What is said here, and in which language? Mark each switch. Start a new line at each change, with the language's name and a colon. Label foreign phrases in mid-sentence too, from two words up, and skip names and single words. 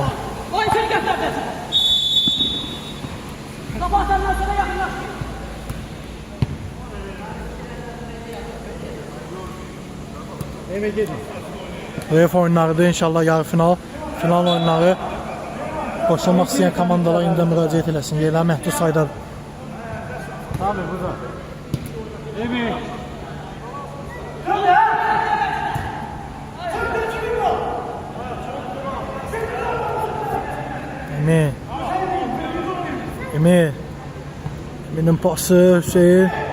Turkish: Oy seni götürdü. Kapatlarından sonra yakınlar. Evet gelin. Ref oyunlarıdır inşallah yarı final. Final oyunları.
Azerbaijani: Qoşulmaq istəyən komandalar indi müraciət eləsin. Yerlər məhdud saydadır.
Turkish: Tabii burada. Evet. Emin. Emin. Emin'in pası Hüseyin.